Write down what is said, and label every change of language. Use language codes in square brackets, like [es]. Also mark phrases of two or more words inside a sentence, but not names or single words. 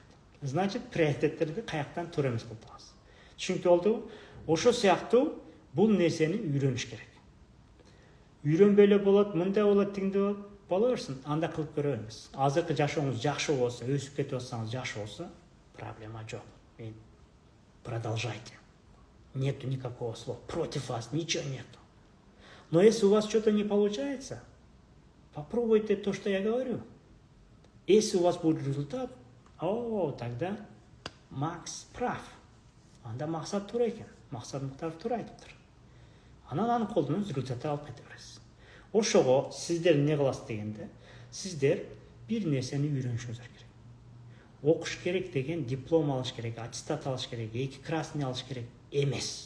[ky] Значит, приоритеттерди каяктан туура эмес кылып атасыз. Түшүнүктүү болдубу? Ошо сыяктуу бул нерсени үйрөнүш керек. Үйрөнбөй эле болот, мындай болот, тигиндей болот. Бола берсин, анда кылып көрө бериңиз. Азыркы жашооңуз жакшы болсо, өсүп кетип атсаңыз жакшы болсо, проблема жок. [ru] Продолжайте. Нету никакого слова против вас, ничего нету. Но если у вас что-то не получается, попробуйте то, что я говорю. Если у вас будет результат, тогда Макс прав. [ky] Анда максат туура экен. Максат Муктаров туура айтыптыр. Анан аны колдонуп результатты алып кете бересиз. Ошого сиздер не кыласыз дегенде, сиздер бир нерсени үйрөнүшүңүздөр керек. Окуш керек деген диплом алыш керек, аттестат алыш керек, 2 красный алыш керек эмес.